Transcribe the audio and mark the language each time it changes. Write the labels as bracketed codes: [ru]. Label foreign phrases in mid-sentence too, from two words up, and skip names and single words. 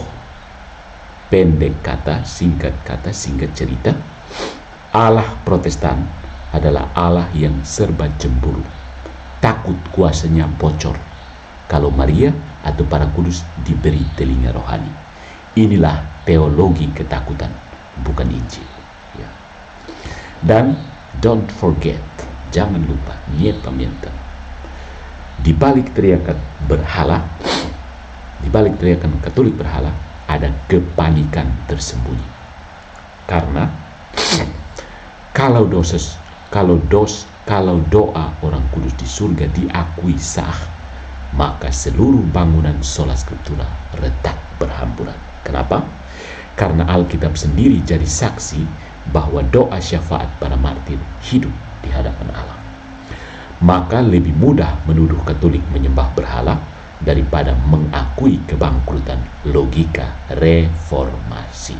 [id] Pendek kata, singkat cerita, Allah Protestan adalah Allah yang serba cemburu, takut kuasanya bocor kalau Maria atau para kudus diberi telinga rohani. Inilah teologi ketakutan, bukan Injil. Ya. [en] Dan don't forget, [id] jangan lupa, di balik teriakan berhala, di balik teriakan Katolik berhala, ada kepanikan tersembunyi. Karena kalau doa orang kudus di surga diakui sah, maka seluruh bangunan [la] sola scriptura [id] retak berhamburan. Kenapa? Karena Alkitab sendiri jadi saksi bahwa doa syafaat para martir hidup di hadapan Allah. Maka lebih mudah menuduh Katolik menyembah berhala daripada mengakui kebangkrutan logika reformasi.